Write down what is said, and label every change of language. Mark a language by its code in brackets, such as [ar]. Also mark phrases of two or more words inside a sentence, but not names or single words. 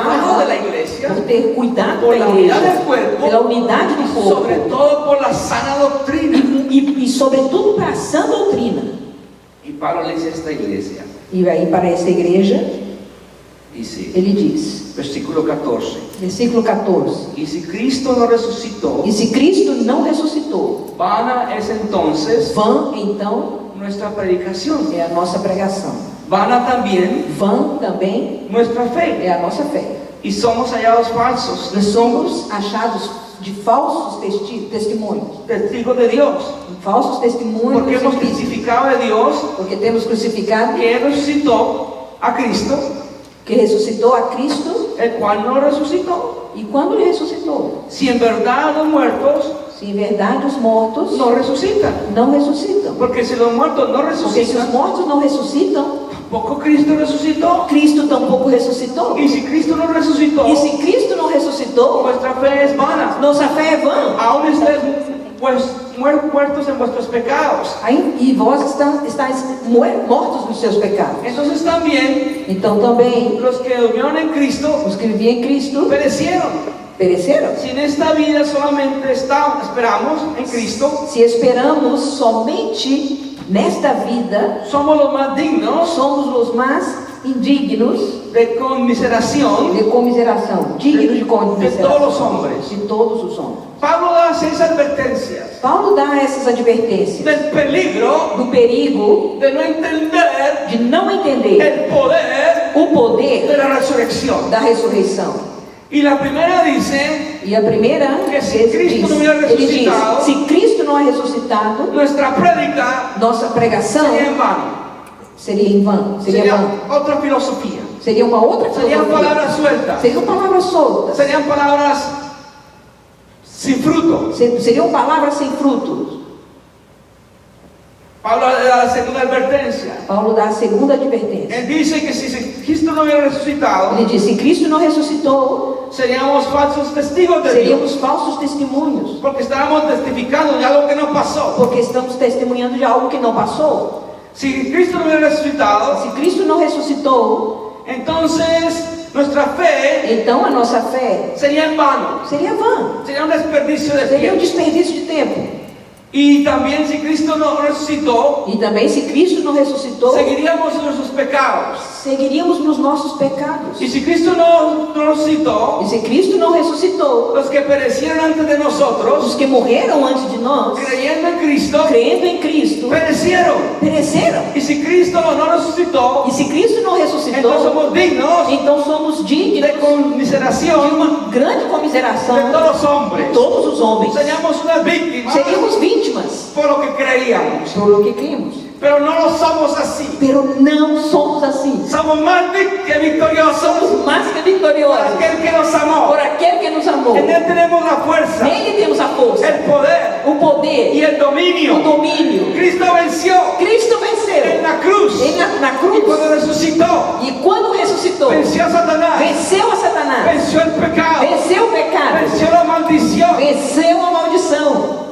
[pt] preocupava [es] de la iglesia, [pt] por ter cuidado [es] por [pt] da [es] la unidad [pt] igreja, [es] del cuerpo, [pt] pela unidade do [es] y sobre [pt] corpo, [es] todo por la sana doctrina. [pt] e sobretudo para a sã doutrina. [es] Y Pablo le dice a esta iglesia, [pt] E aí para essa igreja, [es] dice, [pt] ele diz, [es] versículo 14, [pt] versículo 14, [es] y si Cristo no resucitó, [pt] e se Cristo não ressuscitou, [es] vana es entonces [pt] vã então [es] nuestra predicación, [pt] é a nossa pregação, [es] vana también [pt] vã também [es] nuestra fe, [pt] é a nossa fé. [es] y somos hallados falsos, [pt] E somos achados de falsos testemunhos, [es] testigos de Dios, [pt] falsos testemunhos, [es] porque hemos testificado de Dios [pt] porque temos crucificado [es] que Él resucitó a Cristo, [pt] que ressuscitou a Cristo, [es] el cual no resucitó. [pt] e quando ele ressuscitou, [es] Si en verdad los muertos [pt] se em verdade os mortos [es] no resucitan, [pt] não ressuscitam, [es] porque si los muertos no [pt] porque se os [es] resucitan, [pt] mortos não ressuscitam, [es] tampoco Cristo resucitó. [pt] Cristo tampouco ressuscitou. [es] Y si Cristo no resucitó, [pt] E se Cristo não ressuscitou, [es] vuestra fe es vana. [pt] nossa fé é vã. [es] Aún estáis muertos en vuestros pecados. [pt] E vós estáis mortos nos seus pecados. [es] Entonces también [pt] Então também [es] los que durmieron en Cristo [pt] os que viviam em Cristo [es] perecieron. [pt] pereceram. [es] Si en esta vida solamente esperamos en Cristo, [pt] Se esperamos somente nesta vida, [es] somos los más dignos [pt] somos os mais indignos [es] de conmiseración [pt] de comiseração, dignos de [es] de todos [pt] comiseração [es] los hombres. [pt] de todos os homens. [es] Pablo da 6 advertencias [pt] Paulo dá essas advertências [es] del peligro [pt] do perigo [es] de no entender [pt] de não entender [es] el poder [pt] o [es] de [pt] poder [es] la resurrección. [pt] da ressurreição. [es] Y la primera dice, [pt] E a primeira [es] Que se [pt] vez [es] Cristo [pt] diz, [es] não hubiera [pt] ele diz, ressuscitado, se Cristo não é ressuscitado, [es] nuestra prédica [pt] nossa pregação [es] sería en vano. [pt] seria em vão, seria vã. [es] Sería otra filosofía. [pt] Seria uma outra [es] Serían [pt] filosofia. [es] palabras sueltas. [pt] Seriam palavras soltas. [es] Serían palabras sin fruto. [pt] Seriam palavras sem frutos. [es] Pablo da la segunda advertencia. [pt] Paulo dá a segunda advertência. [es] Él dice que si Cristo no hubiera resucitado, [pt] Ele diz, se Cristo não ressuscitou, [es] seríamos falsos testigos de Dios. [pt] seríamos falsos testemunhos. [es] Porque estábamos testificando de algo que no pasó. [pt] Porque estamos testemunhando de algo que não passou. [es] Si Cristo no hubiera resucitado, [pt] Se Cristo não ressuscitou, [es] entonces nuestra fe [pt] então a nossa fé [es] sería en vano. [pt] seria vã. [es] Sería un desperdicio de [pt] Seria um [es] tiempo. [pt] desperdício de tempo. [es] Y también si Cristo no resucitó, [pt] E também, se Cristo não ressuscitou, [es] seguiríamos en nuestros pecados. [pt] seguiríamos nos nossos pecados. [es] Y si Cristo no resucitó, [pt] E se Cristo não ressuscitou, [es] los que perecieron antes de [pt] os [es] nosotros, [pt] que morreram antes de nós, [es] creyendo en Cristo, [pt] crendo em Cristo, [es] perecieron. [pt] pereceram. [es] Y si Cristo no resucitó, [pt] E se Cristo não [es] entonces [pt] ressuscitou, [es] somos dignos [pt] então somos dignos [es] de [pt] de [es] conmiseración [pt] uma grande [es] de [pt] comiseração [es] todos los [pt] de [es] hombres. [pt] todos os homens. [es] Seríamos unas víctimas [pt] Seríamos vítimas [es] por lo que creíamos. por lo que [pt] cremos. [es] Pero no lo somos así. [pt] Pero não somos assim. [es] Somos más que victoriosos [pt] Somos mais que [es] por [pt] vitoriosos [es] aquel que nos amó. [pt] por aquele que nos amou. [es] En él tenemos la fuerza, [pt] Nele temos a força, [es] el poder [pt] o poder [es] y el dominio. [pt] o domínio. [es] Cristo venció [pt] Cristo [es] en [pt] venceu [es] la cruz. [pt] na [es] Y [pt] cruz. [es] cuando resucitó, [pt] E quando ressuscitou, [es] venció a Satanás, [pt] venceu a Satanás, [es] venció el pecado, [pt] venceu o pecado, [es] venció la maldición [pt] venceu a maldição